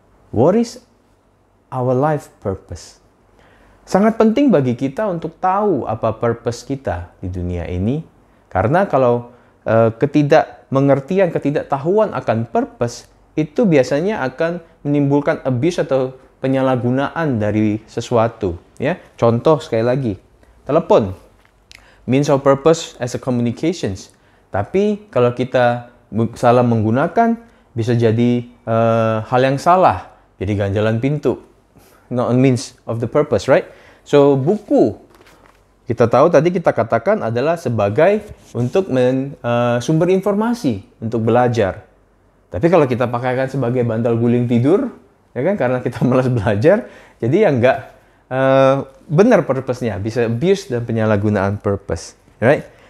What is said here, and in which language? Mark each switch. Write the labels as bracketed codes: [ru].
[en] What is our life purpose? [id] Sangat penting bagi kita untuk tahu apa purpose kita di dunia ini. Karena kalau ketidakmengertian, ketidaktahuan akan purpose, itu biasanya akan menimbulkan abuse atau penyalahgunaan dari sesuatu. Ya, contoh sekali lagi, telepon, [en] means of purpose as a communications. [id] Tapi kalau kita salah menggunakan, bisa jadi hal yang salah, jadi ganjalan pintu. [en] Not a means of the purpose, right? [id] So, buku, kita tahu tadi kita katakan adalah sebagai untuk sumber informasi, untuk belajar. Tapi kalau kita pakaikan sebagai bantal guling tidur, ya kan, karena kita malas belajar, jadi ya nggak benar purpose-nya, bisa abuse dan penyalahgunaan purpose, right?